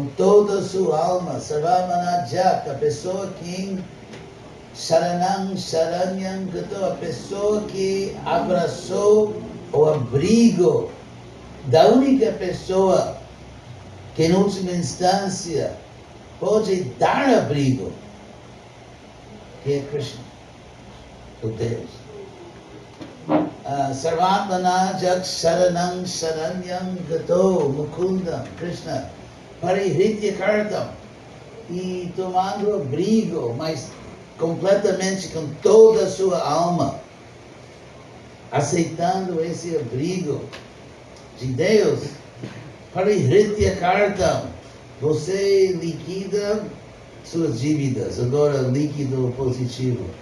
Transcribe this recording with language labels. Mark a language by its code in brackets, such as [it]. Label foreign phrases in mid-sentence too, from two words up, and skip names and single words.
[pt] toda a sua alma, [sa] सर्वात्मना यः, [pt] a pessoa que [sa] शरणं शरण्यं गतो, [pt] a pessoa que abraçou o abrigo da única pessoa que, em última instância, pode dar abrigo, que é Krishna, o Deus. [sa] सर्वात्मना यः शरणं शरण्यं गतो मुकुन्दं, कृष्ण, परिहृत्य कर्तम्, [pt] e tomando abrigo, mas completamente com toda a sua alma. aceitando esse abrigo de Deus, [sa] परि हृत्य कर्तम्, [pt] você liquida suas dívidas, agora líquido positivo.